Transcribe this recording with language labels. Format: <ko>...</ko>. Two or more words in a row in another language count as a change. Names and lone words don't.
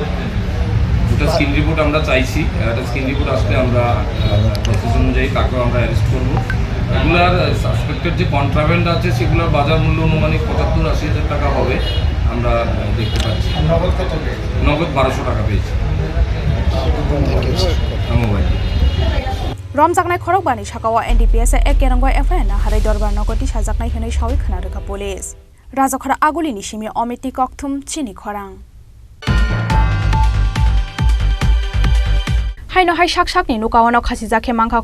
<bn>ওটা</bn> <en>screen report</en> <bn>আমরা চাইছি। একটা</bn> <en>screen report</en> <bn>আসলে আমরা প্রসেস অনুযায়ী তাকেও আমরা অ্যারেস্ট করবো। এগুলার সাসপেক্টেড যে কন্ট্রাব্যান্ড আছে সেগুলোর বাজার মূল্য অনুমানিক 75-80 হাজার টাকা হবে আমরা দেখতে পাচ্ছি। নগদ 1200 টাকা পেয়েছি।</bn> <trp>रमजाकनाय खरक बानि साकावा NDPS एक केरंगवा FN हारै दरबार नगति साजाकनाय हनै सावै खोनारोखा पुलिस राजाखरा आगुलिनि सिमि अमिति कक्थुम चिनि खरां हाइनो हाइ साक साकनि नुकावानाव खासि जाखे मांखा</trp>